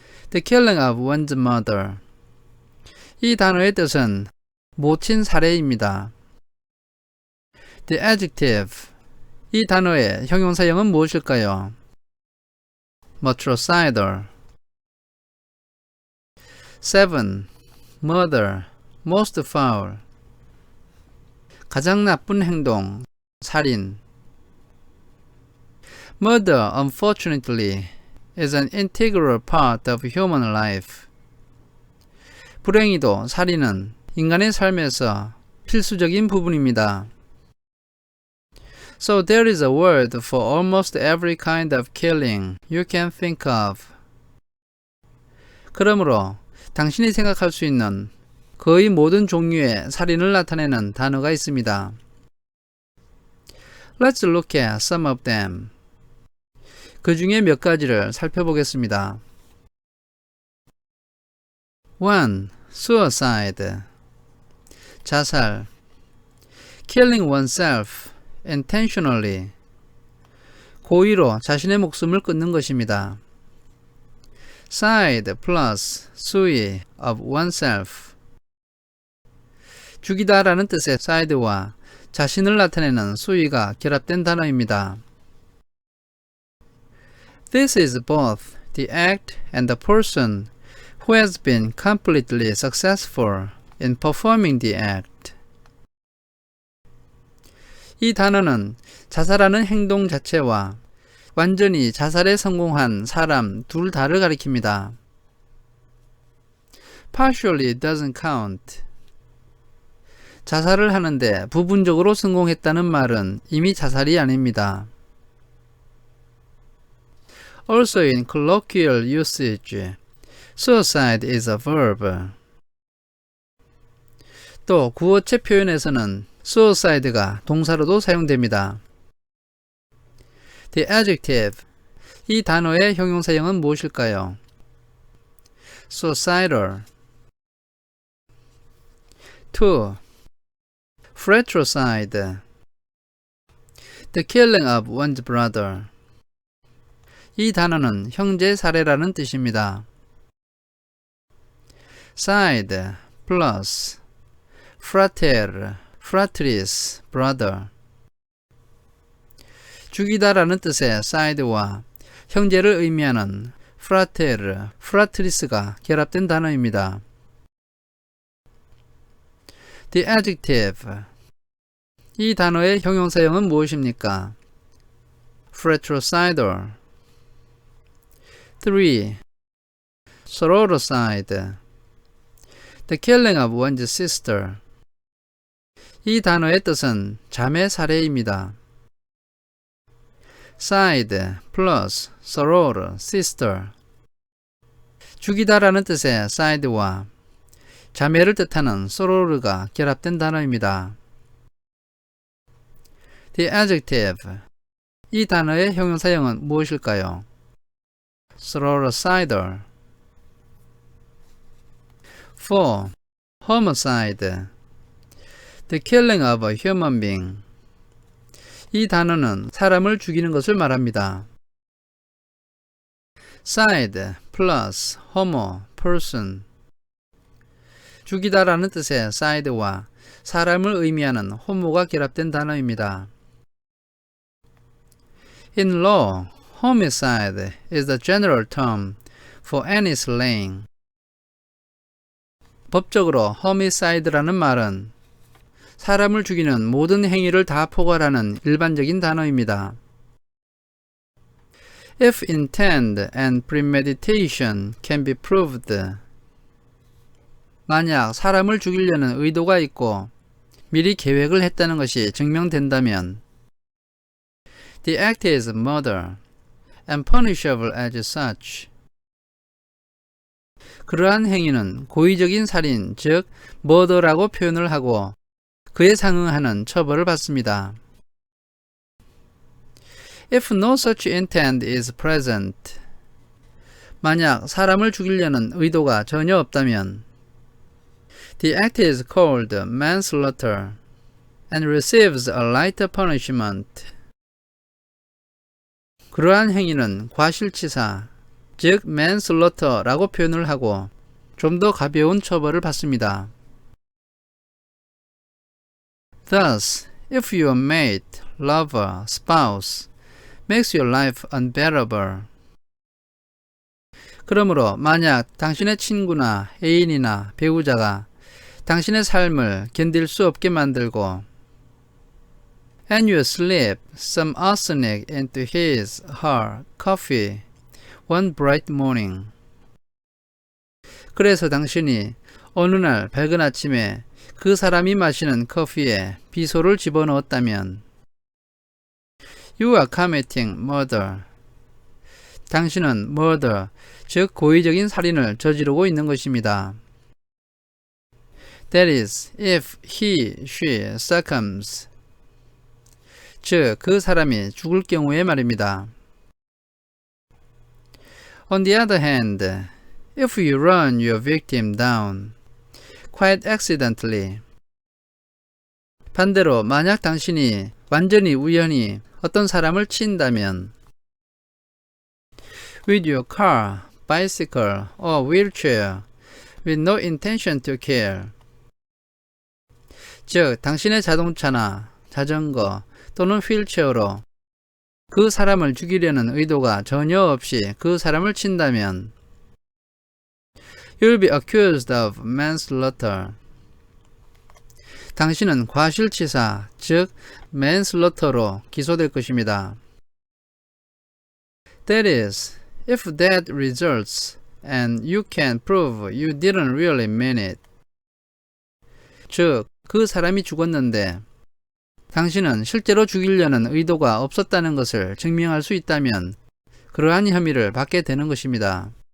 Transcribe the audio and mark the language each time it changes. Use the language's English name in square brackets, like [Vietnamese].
[English] The killing of one's mother. [Korean] 이 단어의 뜻은 모친 살해입니다. [English] The adjective. [Korean] 이 단어의 형용사형은 무엇일까요? matricidal. 7. [English] murder, most foul. [Korean] 가장 나쁜 행동, 살인. [English] Murder, unfortunately, is an integral part of human life. [Korean] 불행히도 살인은 인간의 삶에서 필수적인 부분입니다. [English] So there is a word for almost every kind of killing you can think of. [Korean] 그러므로 당신이 생각할 수 있는 거의 모든 종류의 살인을 나타내는 단어가 있습니다. [English] Let's look at some of them. [Korean] 그 중에 몇 가지를 살펴보겠습니다. [English] 1. Suicide. 자살. Killing oneself intentionally. [Korean] 고의로 자신의 목숨을 끊는 것입니다. [English] Side plus sui of oneself. [Korean] 죽이다라는 뜻의 side와 자신을 나타내는 수위가 결합된 단어입니다. [English] This is both the act and the person who has been completely successful in performing the act. [Korean] 이 단어는 자살하는 행동 자체와 완전히 자살에 성공한 사람 둘 다를 가리킵니다. [English] Partially doesn't count. [Korean] 자살을 하는데 부분적으로 성공했다는 말은 이미 자살이 아닙니다. [English] Also in colloquial usage, suicide is a verb. [Korean] 또 구어체 표현에서는 suicide가 동사로도 사용됩니다. [English] The adjective. [Korean] 이 단어의 형용사형은 무엇일까요? [English] Suicidal. 2. Fratricide. The killing of one's brother. [Korean] 이 단어는 형제 살해라는 뜻입니다. [English] Side plus frater, fratris, brother. [Korean] 죽이다라는 뜻의 side와 형제를 의미하는 frater, fratris가 결합된 단어입니다. [English] The adjective. [Korean] 이 단어의 형용사형은 무엇입니까? [English] fratricidal. 3. Sororicide. The killing of one's sister. [Korean] 이 단어의 뜻은 자매 살해입니다. [English] Side plus soror, sister. [Korean] 죽이다라는 뜻의 side와 자매를 뜻하는 soror가 결합된 단어입니다. [English] The adjective. [Korean] 이 단어의 형용사형은 무엇일까요? [English] sororicidal. 4. Homicide. The killing of a human being. [Korean] 이 단어는 사람을 죽이는 것을 말합니다. [English] Side plus homo, person. [Korean] 죽이다라는 뜻의 side와 사람을 의미하는 homo가 결합된 단어입니다. [English] In law, homicide is the general term for any slaying. [Korean] 법적으로 homicide라는 말은 사람을 죽이는 모든 행위를 다 포괄하는 일반적인 단어입니다. [English] If intent and premeditation can be proved. [Korean] 만약 사람을 죽이려는 의도가 있고 미리 계획을 했다는 것이 증명된다면 [English] The act is murder and punishable as such. [Korean] 그러한 행위는 고의적인 살인, 즉 murder라고 표현을 하고 그에 상응하는 처벌을 받습니다. [English] If no such intent is present. [Korean] 만약 사람을 죽이려는 의도가 전혀 없다면 [English] The act is called manslaughter and receives a lighter punishment. [Korean] 그러한 행위는 과실치사, 즉 manslaughter라고 표현을 하고 좀 더 가벼운 처벌을 받습니다. [English] Thus, if your mate, lover, spouse makes your life unbearable. [Korean] 그러므로 만약 당신의 친구나 애인이나 배우자가 당신의 삶을 견딜 수 없게 만들고 [English] and you slip some arsenic into her coffee one bright morning. [Korean] 그래서 당신이 어느 날 밝은 아침에 그 사람이 마시는 커피에 비소를 집어넣었다면 [English] You are committing murder. [Korean] 당신은 murder, 즉 고의적인 살인을 저지르고 있는 것입니다. [English] That is, if he, she succumbs. [Korean] 즉, 그 사람이 죽을 경우에 말입니다. [English] On the other hand, if you run your victim down, quite accidentally. [Korean] 반대로 만약 당신이 완전히 우연히 어떤 사람을 친다면 [English] with your car, bicycle, or wheelchair with no intention to kill. [Korean] 즉, 당신의 자동차나 자전거 또는 휠체어로 그 사람을 죽이려는 의도가 전혀 없이 그 사람을 친다면 [English] You'll be accused of manslaughter. [Korean] 당신은 과실치사, 즉 manslaughte로 기소될 것입니다. [English] That is, if that results and you can prove you didn't really mean it. [Korean] 즉, 그 사람이 죽었는데 당신은 실제로 죽이려는 의도가 없었다는 것을 증명할 수 있다면 그러한 혐의를 받게 되는 것입니다.